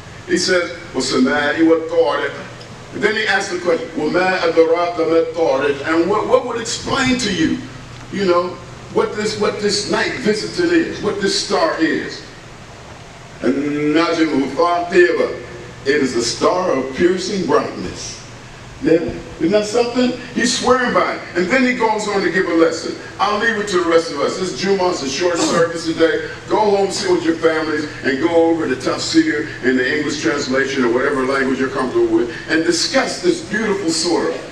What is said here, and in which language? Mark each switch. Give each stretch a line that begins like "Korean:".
English: He says,
Arabic: وَسَمَاءِ وَالطَّارِقِ.
English: And then he asks the question,
Arabic: وَمَا أَدْرَاكَ مَا الطَّارِقِ.
English: And what would explain to you, you know, what this night visitant is, what this star is. And
Arabic: النَّجْمُ ثَاقِبٌ.
English: It is a star of piercing brightness. Yeah. Isn't that something? He's swearing by it. And then he goes on to give a lesson. I'll leave it to the rest of us. This Jummah is a short service today. Go home, sit with your families, and go over the tafsir in the English translation or whatever language you're comfortable with, and discuss this beautiful surah.